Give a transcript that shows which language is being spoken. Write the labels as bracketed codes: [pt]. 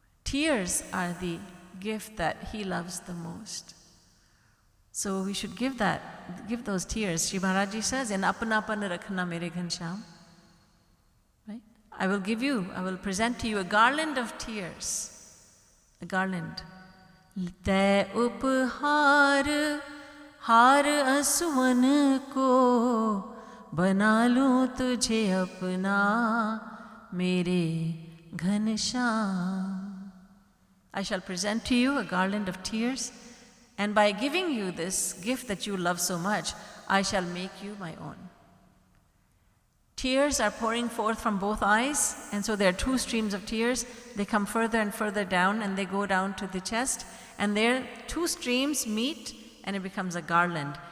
[en] Tears are the gift that he loves the most. So we should give those tears. Sri Maharaj Ji says, [hi] "In apanapan rakhna mere ghanshyam." [en] Right? I will present to you a garland of tears. A garland. [hi] Te uphar हार असुवन को बना लूं तुझे अपना मेरे Ghanshyam. [en] I shall present to you a garland of tears, and by giving you this gift that you love so much, I shall make you my own. Tears are pouring forth from both eyes, and so there are two streams of tears. They come further and further down, and they go down to the chest, and there two streams meet, and it becomes a garland.